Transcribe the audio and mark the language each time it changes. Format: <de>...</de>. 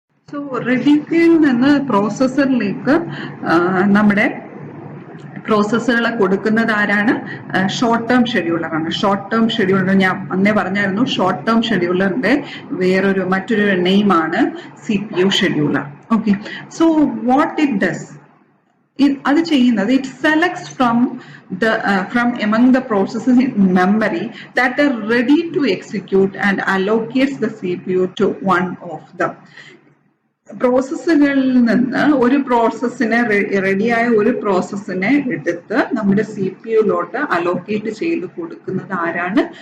<ml>So ready ക്യൂവിൽ നിന്ന് പ്രോസസ്സറിലേക്ക് നമ്മുടെ പ്രോസസ്സുകളെ കൊടുക്കുന്നത് ആരാണ്? ഷോർട്ട് ടേം ഷെഡ്യൂളർ ആണ്. ഷോർട്ട് ടേം ഷെഡ്യൂളർ ഞാൻ അന്നേ പറഞ്ഞായിരുന്നു, ഷോർട്ട് ടേം ഷെഡ്യൂളറിന്റെ മറ്റൊരു നെയിം ആണ് CPU scheduler.</ml> <en>okay, so what it does,</en> <ml>അത് ചെയ്യുന്നത്</ml> <en>It selects from among the processes in memory that are ready to execute and allocates the CPU to one of them.</en> <ml>പ്രോസസ്സുകളിൽ നിന്ന് ഒരു പ്രോസസ്സിനെ, റെഡിയായ ഒരു പ്രോസസ്സിനെ എടുത്ത് നമ്മുടെ CPU-ലോട്ട് allocate ചെയ്ത് കൊടുക്കുന്നത് ആരാണ്?</ml>